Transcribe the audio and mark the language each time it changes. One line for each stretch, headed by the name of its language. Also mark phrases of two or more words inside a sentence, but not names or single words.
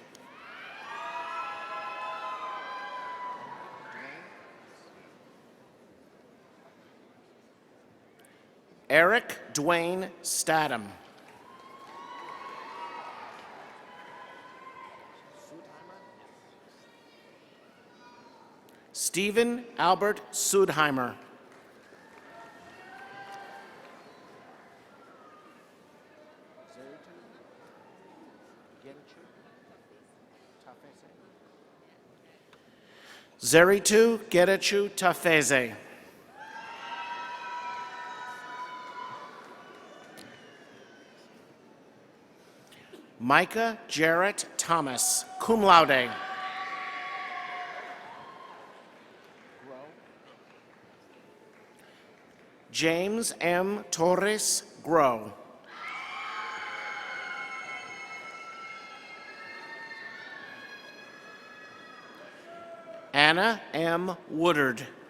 English: Eric Dwayne Statham. Stephen Albert Sudheimer. Zeritu Getachew Tafeze. Micah Jarrett Thomas,
Latin: cum laude.
English: James M. Torres Grow. Anna M. Woodard.